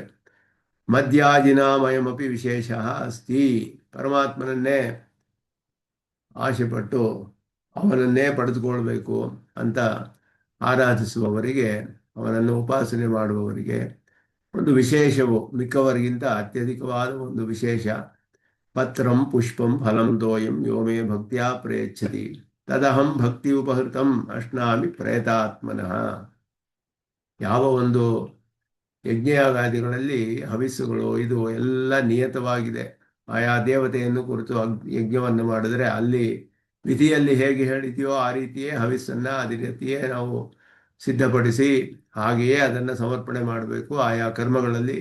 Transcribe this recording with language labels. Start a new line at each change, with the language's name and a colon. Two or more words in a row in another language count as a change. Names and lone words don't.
Sanskrit: ಮದ್ಯಾಜಿನಾಮಯಮಪಿ ವಿಶೇಷ ಅಸ್ತಿ.
Kannada: ಪರಮಾತ್ಮನನ್ನೇ ಆಶೆಪಟ್ಟು ಅವನನ್ನೇ ಪಡೆದುಕೊಳ್ಬೇಕು ಅಂತ ಆರಾಧಿಸುವವರಿಗೆ, ಅವನನ್ನು ಉಪಾಸನೆ ಮಾಡುವವರಿಗೆ ಒಂದು ವಿಶೇಷವು ಮಿಕ್ಕವರಿಗಿಂತ ಅತ್ಯಧಿಕವಾದ ಒಂದು ವಿಶೇಷ.
Sanskrit: ಪತ್ರಂ ಪುಷ್ಪಂ ಫಲಂ ತೋಯಂ ಯೋ ಮೇ ಭಕ್ತಿಯ ಪ್ರಯಚ್ಛತಿ ತದಹಂ ಭಕ್ತಿ ಉಪಹೃತಂ ಅಶ್ನಾಮಿ ಪ್ರಯತಾತ್ಮನಃ.
Kannada: ಯಾವ ಒಂದು ಯಜ್ಞಯಾಗಾದಿಗಳಲ್ಲಿ ಹವಿಸ್ಸುಗಳು ಇದು ಎಲ್ಲ ನಿಯತವಾಗಿದೆ. ಆಯಾ ದೇವತೆಯನ್ನು ಕುರಿತು ಯಜ್ಞವನ್ನು ಮಾಡಿದರೆ ಅಲ್ಲಿ ವಿಧಿಯಲ್ಲಿ ಹೇಗೆ ಹೇಳಿದೆಯೋ ಆ ರೀತಿಯೇ ಹವಿಸ್ಸನ್ನು ಅದೇ ರೀತಿಯೇ ನಾವು ಸಿದ್ಧಪಡಿಸಿ ಹಾಗೆಯೇ ಅದನ್ನು ಸಮರ್ಪಣೆ ಮಾಡಬೇಕು ಆಯಾ ಕರ್ಮಗಳಲ್ಲಿ.